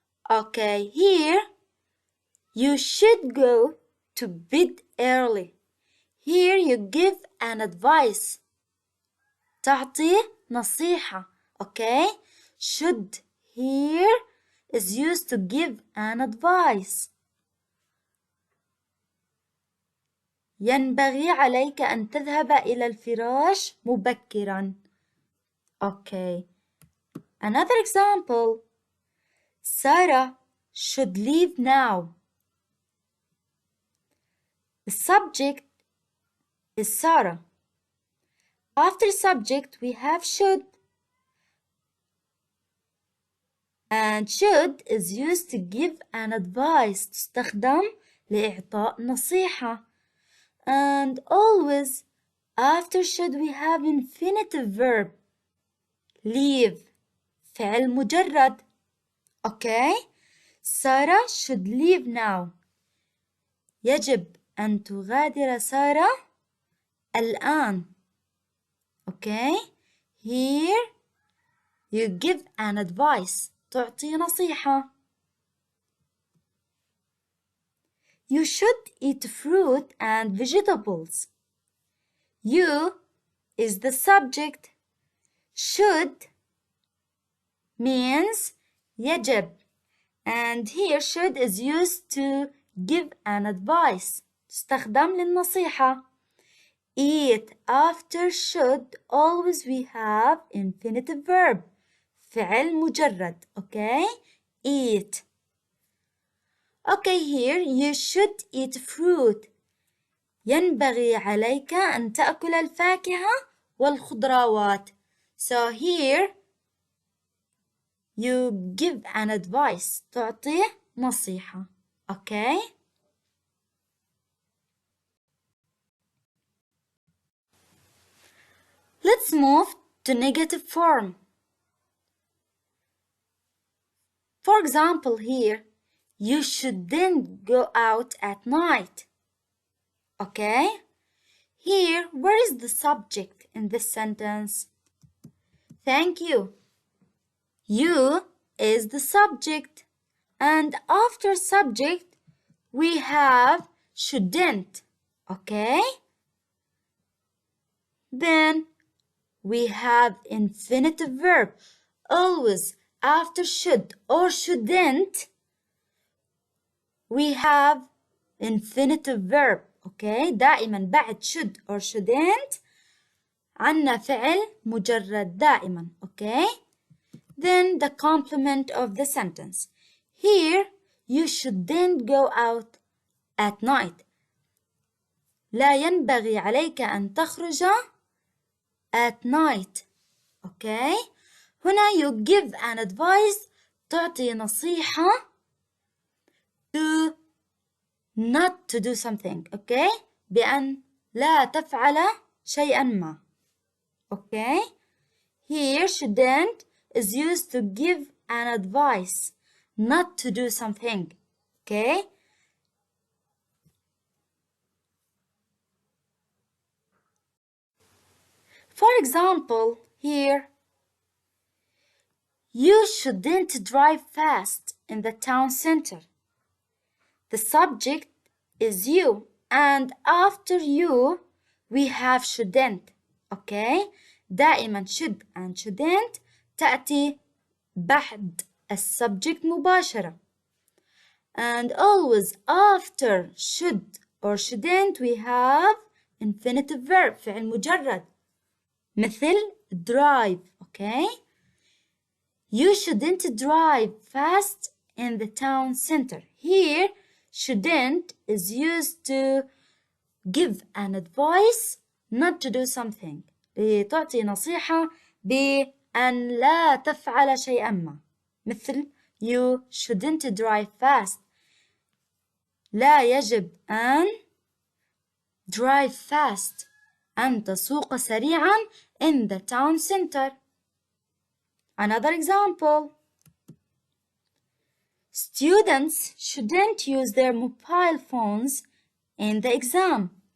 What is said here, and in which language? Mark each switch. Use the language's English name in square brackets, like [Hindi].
[English] Okay, here, you should go to bed early. Here you give an advice. [Arabic] تعطي نصيحة. [English] Okay? Should here is used to give an advice. [Arabic] ينبغي عليك أن تذهب إلى الفراش مبكرا. [English] Okay. Another example. Sarah should leave now. The subject is Sarah. After subject we have should. And should is used to give an advice. [Arabic] تستخدم لإعطاء نصيحة. [English] And always after should we have infinitive verb. [Arabic] leave فعل مجرد. [English] Okay. Sarah should leave now. [Arabic] يجب أن تغادر سارة الآن. Okay. [English] Here you give an advice. [Arabic] تعطي نصيحة. [English] You should eat fruit and vegetables. You is the subject. Should means [Arabic] يجب. [English] And here should is used to give an advice. [Arabic] تستخدم للنصيحة. [English] Eat after should always we have infinitive verb. [Arabic] فعل مجرد. [English] Okay. Eat. Okay, here you should eat fruit. [Arabic] ينبغي عليك أن تأكل الفاكهة والخضروات. [English] So here you give an advice. [Arabic] تعطي نصيحة. Okay. [English] Let's move to negative form. For example, here you shouldn't go out at night. Okay? Here, where is the subject in this sentence? Thank you. You is the subject. And after subject, we have shouldn't. Okay? Then we have infinitive verb. Always after should or shouldn't, we have infinitive verb. Okay. [Arabic] دائما بعد should or shouldn't عنا فعل مجرد دائما. [English] Okay. Then the complement of the sentence. Here you shouldn't go out at night. [Arabic] لا ينبغي عليك أن تخرج [English] at night. Okay. [Arabic] هنا [English] you give an advice. [Arabic] تعطي نصيحة [English] to not to do something. [Arabic] Okay. بأن لا تفعل شيئا ما. Okay. [English] Here shouldn't is used to give an advice not to do something. Okay. For example, here you shouldn't drive fast in the town center. The subject is you, and after you we have shouldn't. Okay. [Arabic] دائما should and shouldn't تأتي بعد السبجكت مباشرة. [English] And always after should or shouldn't we have infinitive verb [Arabic] فعل مجرد [English] مثل drive. Okay. You shouldn't drive fast in the town center. Here shouldn't is used to give an advice not to do something. [Arabic] تعطي نصيحة بأن لا تفعل شيئا ما. مثل [English] you shouldn't drive fast. [Arabic] لا يجب أن [English] drive fast. [Arabic] أن تسوق سريعا [English] in the town center. Another example. Students shouldn't use their mobile phones in the exam.